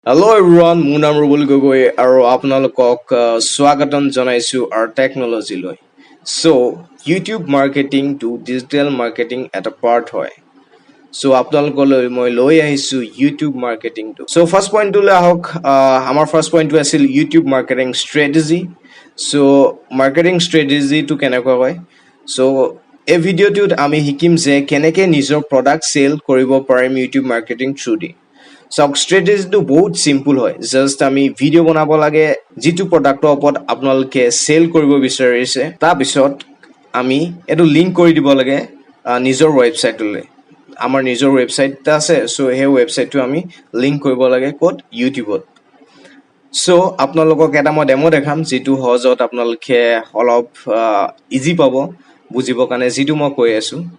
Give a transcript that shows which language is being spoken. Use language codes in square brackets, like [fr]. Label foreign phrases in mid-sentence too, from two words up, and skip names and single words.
[en] Hello everyone, [as] মোৰ নাম ৰুবুল গগৈ আৰু আপোনালোকক স্বাগতম জনাইছো [en] our technology [as] লৈ। So, [en] YouTube marketing [as] to [en] digital marketing [as] এটা part হয়। So, আপোনালোকলৈ মই লৈ আহিছো [en] YouTube marketing [as] টো। So, [en] first point [as] লৈ আহক আমাৰ [en] first point [as] টো আছিল [en] YouTube marketing strategy. [as] So, [en] marketing strategy [as] টো কেনেকুৱা হয়? So, এই ভিডিঅ'টোত আমি শিকিম যে কেনেকৈ নিজৰ [en] product sell [as] কৰিব পাৰিম [en] YouTube marketing through [as] দি। চাওক ষ্ট্ৰেটেজিটো বহুত চিম্পল হয় জাষ্ট আমি ভিডিঅ' বনাব লাগে যিটো প্ৰডাক্টৰ ওপৰত আপোনালোকে চেল কৰিব বিচাৰিছে তাৰপিছত আমি এইটো লিংক কৰি দিব লাগে নিজৰ ৱেবছাইটলৈ আমাৰ নিজৰ ৱেবছাইট এটা আছে চ' সেই ৱেবছাইটটো আমি লিংক কৰিব লাগে ক'ত ইউটিউবত চ' আপোনালোকক এটা মই ডেমো দেখাম যিটো সহজত আপোনালোকে অলপ ইজি পাব বুজিবৰ কাৰণে যিটো মই কৈ আছোঁ